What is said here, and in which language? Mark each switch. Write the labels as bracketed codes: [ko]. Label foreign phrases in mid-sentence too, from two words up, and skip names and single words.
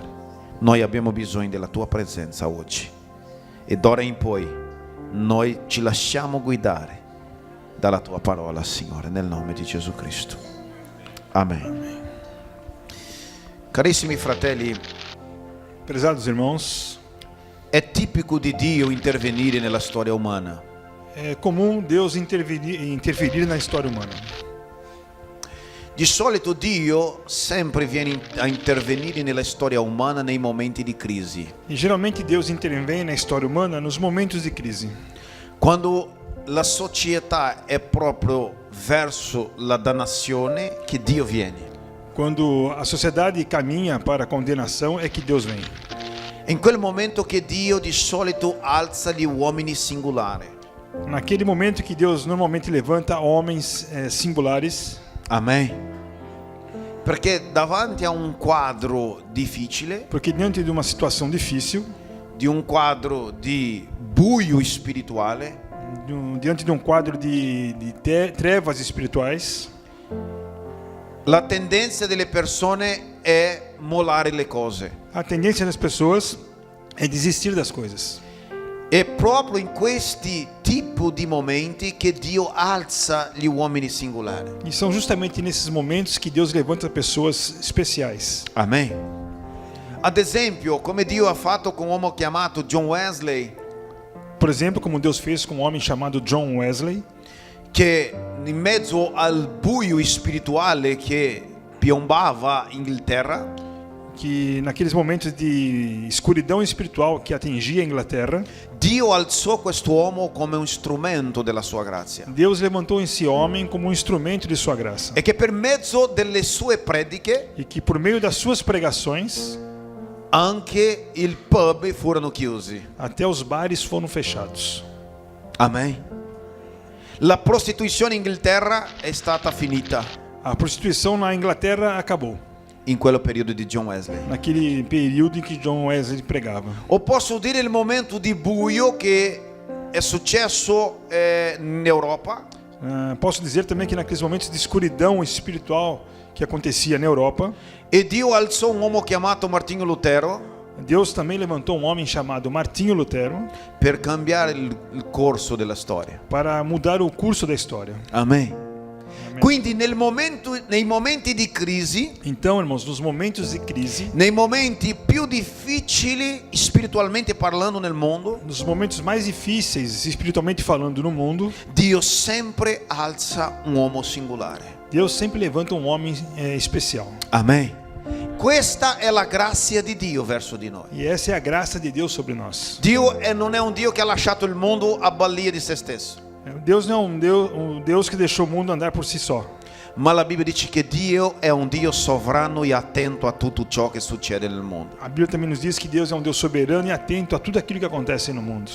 [it] Noi abbiamo bisogno della tua presenza oggi. E d'ora in poi noi ci lasciamo guidare dalla tua parola, Signore, nel nome di Gesù Cristo. Amen. Carissimi fratelli, [pt] Prezados irmãos, [it] è tipico di Dio intervenire nella storia umana. [pt] é comum Deus interferir na história humana. [it] Di solito Dio sempre viene a intervenire nella storia umana nei momenti di crisi. [pt] E geralmente Deus intervém na história humana nos momentos de crise. [it] Quando la società è proprio verso la dannazione, che Dio viene. [pt] Quando a sociedade caminha para a condenação é que Deus vem. [it] In quel momento che Dio di solito alza gli uomini singolari. [pt] Naquele momento que Deus normalmente levanta homens singulares. [it] Amen. Perché davanti a un quadro difficile, [pt] Porque diante de uma situação difícil, [it] di un quadro di buio spirituale, [pt] diante de um quadro de trevas espirituais, [it] la tendenza delle persone è mollare le cose. [pt] a tendência das pessoas é desistir das coisas. [it] È proprio in questi tipi di momenti che Dio alza gli uomini singolari. [pt] E são justamente nesses momentos que Deus levanta pessoas especiais. [it] Amen. Ad esempio, come Dio ha fatto con un uomo chiamato John Wesley, [pt] Por exemplo, como Deus fez com um homem chamado John Wesley, [it] che in mezzo al buio spirituale che piombava in Inghilterra, [pt] que naqueles momentos de escuridão espiritual que atingia a Inglaterra, [it] Dio alzò quest'uomo come un strumento della sua grazia. [pt] Deus levantou esse homem como um instrumento de sua graça. [it] E che per mezzo delle sue prediche [pt] E que por meio das suas pregações, [it] anche i pub furono chiusi. [pt] até os bares foram fechados. [it] Amen. La prostituzione in Inghilterra è stata finita [pt] A prostituição na Inglaterra acabou, [it] in quello periodo di John Wesley. [pt] naquele período em que John Wesley pregava. [it] O posso dire il momento di buio che è successo in Europa, [pt] Posso dizer também que naqueles momentos de escuridão espiritual que acontecia na Europa, [it] e Dio alzò un uomo chiamato Martinho Lutero [pt] Deus também levantou um homem chamado Martinho Lutero [it] per cambiare il corso della storia. [pt] para mudar o curso da história. [it] Amen. Quindi nei momenti di crisi, [pt] Então, irmãos, nos momentos de crise, [it] nei momenti più difficili spiritualmente parlando nel mondo, [pt] nos momentos mais difíceis espiritualmente falando no mundo, [it] Dio sempre alza un uomo singolare. [pt] Deus sempre levanta um homem especial. [it] Amen. Questa è la grazia di Dio verso di noi. [pt] E essa é a graça de Deus sobre nós. [it] Dio non è un Dio che ha lasciato il mondo a balia di se stesso, [pt] Deus não é um Deus que deixou o mundo andar por si só. [it] ma la Bibbia dice che Dio è un Dio sovrano e attento a tutto ciò che succede nel mondo. [pt] A Bíblia também nos diz que Deus é um Deus soberano e atento a tudo aquilo que acontece no mundo.